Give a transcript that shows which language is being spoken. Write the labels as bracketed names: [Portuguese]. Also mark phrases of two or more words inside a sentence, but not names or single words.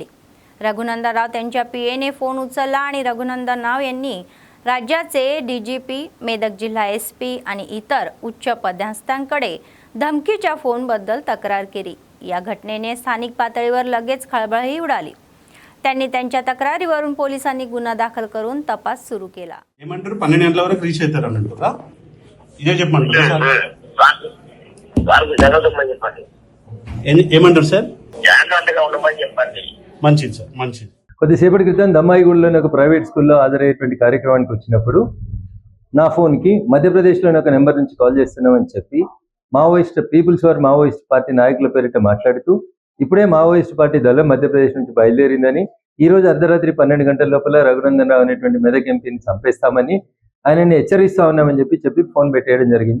[Marathi] रघुनंदनराव त्यांच्या PAने फोन उचलला आणि रघुनंदनराव यांनी राज्याचे DGP, मेदक जिल्हा SP आणि इतर उच्च पदाधिकाऱ्यांकडे धमकीच्या फोनबद्दल तक्रार केली। या घटनेने स्थानिक पातळीवर लगेच खळबळही उडाली। त्यांनी त्यांच्या तक्रारीवरून पोलिसांनी गुन्हा दाखल करून तपास सुरू केला। [Telugu] ఏమంటారు 12 గంటల వరకు రీచ్ అవుతారు అన్నట్టుగా ఇదే చెప్పండి సార్ వారికి జరగదని చెప్పండి ఏమంటారు సార్ జాగ్రత్తగా ఉండమని చెప్పండి మంచిది సార్ మంచిది కొద్దిసేపటి క్రితం దమ్మాయిగూడలోని ఒక [English] private school-lo [Telugu] హాజరయ్యేటువంటి కార్యక్రమానికి వచ్చినప్పుడు నా ఫోన్కి మధ్యప్రదేశ్లోని ఒక నెంబర్ నుంచి కాల్ చేస్తున్నామని చెప్పి పీపుల్స్ వార్ మావోయిస్ట్ పార్టీ నాయకుల పేరిట మాట్లాడుతూ ఇప్పుడే మావోయిస్ట్ పార్టీ దళం మధ్యప్రదేశ్ నుంచి బయలుదేరిందని, ఈ రోజు అర్ధరాత్రి 12 గంటల లోపల రఘునందన్ రావు అనేటువంటి మెదక్ ఎంపీని చంపేస్తామని ఆయనని హెచ్చరిస్తా ఉన్నామని చెప్పి ఫోన్ పెట్టేయడం జరిగింది।